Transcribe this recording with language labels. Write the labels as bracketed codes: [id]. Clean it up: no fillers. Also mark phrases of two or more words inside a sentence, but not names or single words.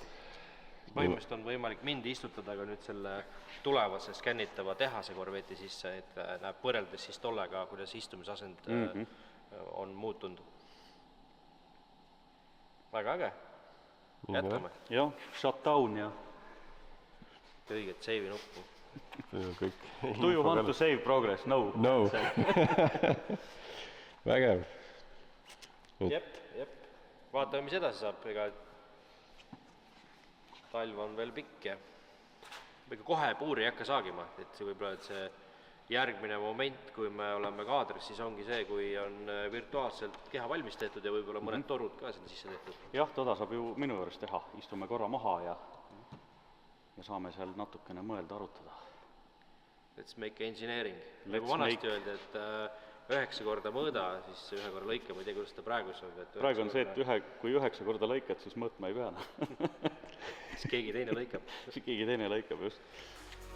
[et] Põhimõtteliselt on võimalik mind istutada ka nüüd selle tulevase skännitava tehase korveti sisse, et näeb võrreldes siis tollega, kuidas istumisasend on muutunud. Väga äge. Jätkame. Jah, shutdown ja õiget save'i nuppu. [en] Do you want to save progress? No. [et] Vägev. Jep. Vaatame, mis edasi saab, ega talv on veel pikk ja ega kohe puuri ei hakka saagima, et see võib-olla see järgmine moment, kui me oleme kaadris, siis ongi see, kui on virtuaalselt keha valmis tehtud ja võib-olla mõned torud ka sinna sisse tehtud. Jah, toda saab ju minu juures teha, istume korra maha ja saame seal natukene mõelda, arutada. [en] Let's make engineering. [et] Nagu vanasti öeldi, et 9 korda mõõda, siis 1 korra lõika, ma ei tea, kuidas ta praegu on. Praegu on see, et kui 9 korda lõikad, siis mõõtma ei pea. Siis keegi teine lõikab. Keegi teine lõikab, just.